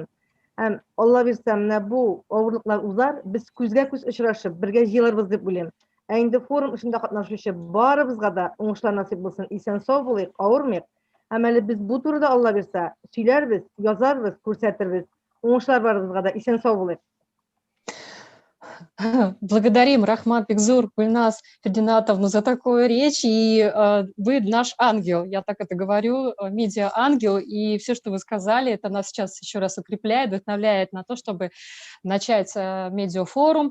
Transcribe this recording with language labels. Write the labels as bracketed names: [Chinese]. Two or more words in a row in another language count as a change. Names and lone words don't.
[Tatar] Һәм Алла бирсә, менә бу авырлыклар узар, без күзгә-күз очрашып, бергә җыелырбыз дип уйлыйм. Инде форум эшендә катнашучы барыбызга да уңышлар насыйп булсын. Исән-сау булыйк, авырмыйк. Һәм әле без бу турыда Алла бирсә, сөйләрбез, язарбыз, күрсәтербез. Уңышлар барыбызга да исән-сау булыйк. [Russian] Благодарим, Рахмат Бекзур, Гульназ Фердинатовну за такую речь. И вы наш ангел, я так это говорю, медиа-ангел. И все, что вы сказали, это нас сейчас еще раз укрепляет, вдохновляет на то, чтобы начать медиафорум.